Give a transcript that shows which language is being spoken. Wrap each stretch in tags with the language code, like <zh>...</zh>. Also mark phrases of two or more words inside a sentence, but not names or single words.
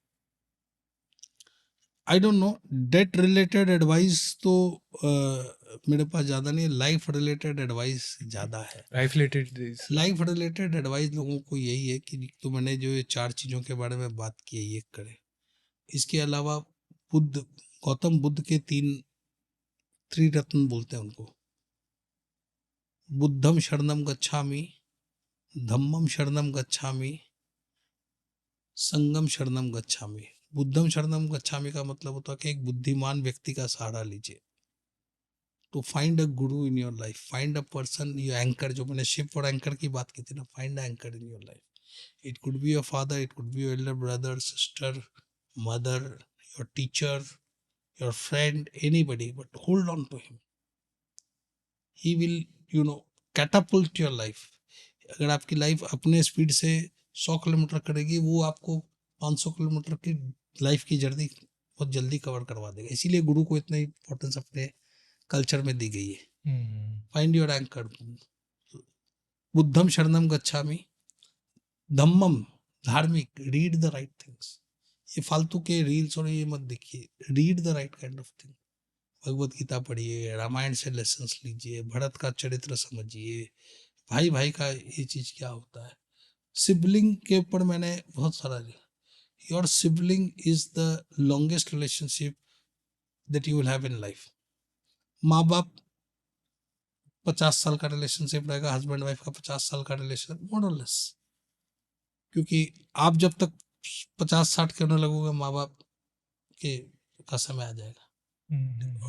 <en>I don't know, date related advice</en> <hi>तो मेरे पास ज़्यादा नहीं है,</hi> <en>life related advice</en> <hi>ज़्यादा है।</hi> <en>life related life related advice</en> <hi>लोगों को यही है कि तो मैंने जो ये 4 चीज़ों के बारे में बात की है, ये करें। इसके अलावा गौतम बुद्ध के 3 त्रिरत्न बोलते हैं उनको,</hi> <pi>बुद्धम शरणम गच्छामि, धम्मम शरणम गच्छामि, संगम शरणम गच्छामि।</pi> <hi>बुद्धम शरणम गच्छामि का मतलब होता है कि एक बुद्धिमान व्यक्ति का सहारा लीजिए।</hi> <en>To find a guru in your life, find a person your anchor,</en> <hi>जो मैंने शिप और एंकर की बात की थी ना,</hi> <en>find an anchor in your life. It could be your father, it could be your elder brother, sister, mother, your teacher, your friend, anybody, but hold on to him. He will catapult your life.</en> <hi>अगर आपकी लाइफ अपने स्पीड से 100 किलोमीटर करेगी, वो आपको 500 किलोमीटर की लाइफ की जर्नी बहुत जल्दी कवर करवा देगा। इसीलिए गुरु को इतना इंपॉर्टेंस अपने कल्चर में दी गई है।</hi> <en>Find your anchor,</en> <pi>बुद्धम शरणम गच्छामि, धम्मम</pi> <en>धार्मिक, read the right things.</en> <hi>ये फालतू के रील्स और ये मत देखिए,</hi> <en>read the right kind of thing.</en> <hi>भगवत गीता पढ़िए, रामायण से लेसन्स लीजिए, भरत का चरित्र समझिए, भाई भाई का ये चीज क्या होता है। सिबलिंग के ऊपर मैंने बहुत सारा लिखा।</hi> <en>Your sibling is the longest relationship that you will have in life.</en> <hi>माँ बाप 50 साल का रिलेशनशिप रहेगा,</hi> <en>husband wife</en> <hi>का 50 साल का रिलेशन,</hi> <en>more or less.</en> <hi>क्योंकि आप जब तक 50-60 के होने लगोगे, माँ बाप के का समय आ जाएगा।</hi>